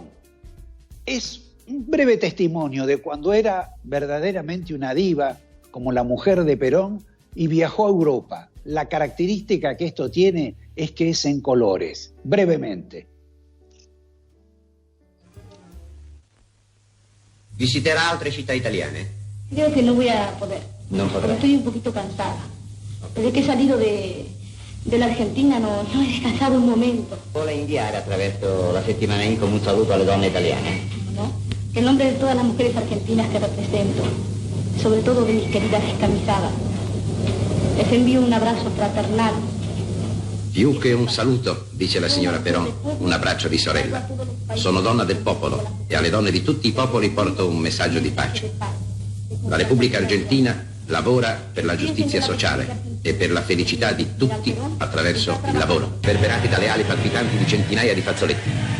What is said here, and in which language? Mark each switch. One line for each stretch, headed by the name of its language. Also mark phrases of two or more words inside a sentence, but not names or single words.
Spanish: Es un breve testimonio de cuando era verdaderamente una diva, como la mujer de Perón, y viajó a Europa. La característica que esto tiene es que es en colores. Brevemente.
Italian: ¿Visitará altre città italiane?
Spanish: Creo que no voy a poder. No podrá. Porque estoy un poquito cansada. Desde que he salido de la Argentina no he descansado un momento.
Italian: Vuole inviare attraverso la settimana INCO un saluto alle donne italiane?
Spanish: ¿No? En nombre de todas las mujeres argentinas que represento, sobre todo de mis queridas descamisadas, les envío un abrazo fraternal.
Italian: Più che un saluto, dice la signora Perón, un abbraccio di sorella. Sono donna del popolo e alle donne di tutti i popoli porto un messaggio di pace. La Repubblica Argentina lavora per la giustizia sociale e per la felicità di tutti attraverso il lavoro, verberati dalle ali palpitanti di centinaia di fazzoletti.